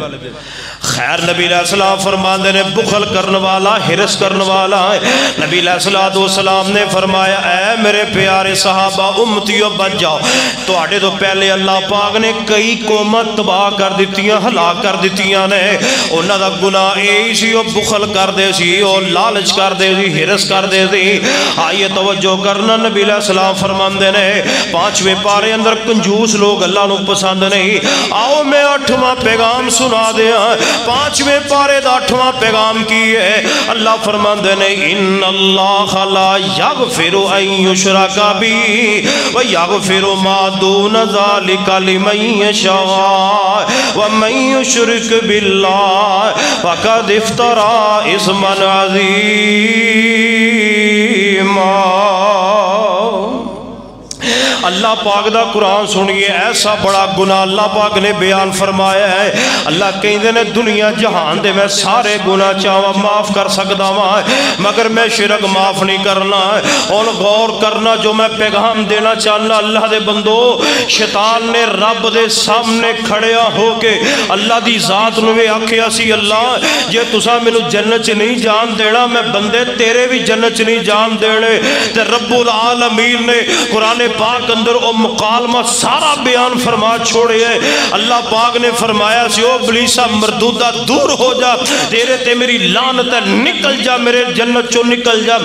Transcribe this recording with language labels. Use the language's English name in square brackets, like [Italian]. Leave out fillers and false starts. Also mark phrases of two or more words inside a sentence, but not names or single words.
[Punjabi] خیر نبی علیہ السلام فرماندے نے بخل کرنے والا، ہرس کرنے والا ہے. نبی علیہ السلام نے فرمایا اے میرے پیارے صحابہ امتیو بچ جاؤ، تواڈے تو پہلے اللہ پاک نے کئی قوماں تباہ کر دتیاں، ہلاک کر دتیاں نے. انہاں دا گناہ اے سی او بخل کر دے سی، او لالچ کر دے سی، ہرس کر دے سی. آئیے توجہ کرنا، نبی علیہ السلام فرماندے نے 5ویں پارے اندر کنجوس لوگ اللہ نو پسند نہیں. آؤ میں 8واں پیغام سنا دیا. 5ویں پارے دا 8واں پیغام کی ہے. اللہ فرماندے نے [Arabic] ان اللہ لا یغفر ان یشرک بہ ویغفر ما دون ذلک لمن یشاء ومن یشرک باللہ فقد افترى اثما عظیما. [Punjabi] اللہ پاک دا قرآن سنیے، ایسا بڑا گناہ اللہ پاک نے بیان فرمایا ہے. اللہ کہندے نے دنیا جہان دے میں سارے گناہ چاہواں معاف کر سکدا واں، مگر میں شرک معاف نہیں کرنا. اور غور کرنا جو میں پیغام دینا چاہنا اللہ دے بندو، شیطان نے رب دے سامنے کھڑیا ہو کے اللہ دی ذات نو آکھیا سی اللہ جے تساں مینوں جنت چ نہیں جان دینا، میں بندے تیرے بھی جنت چ نہیں جان دینے. تے رب العالمین نے قرآن پاک اندر او مکالمہ سارا بیان فرما چھوڑے ہے. اللہ پاک نے فرمایا سی او ابلیسا مردودہ دور ہو جا، تیرے تے میری لعنت ہے، نکل جا میرے جنت چو نکل جا.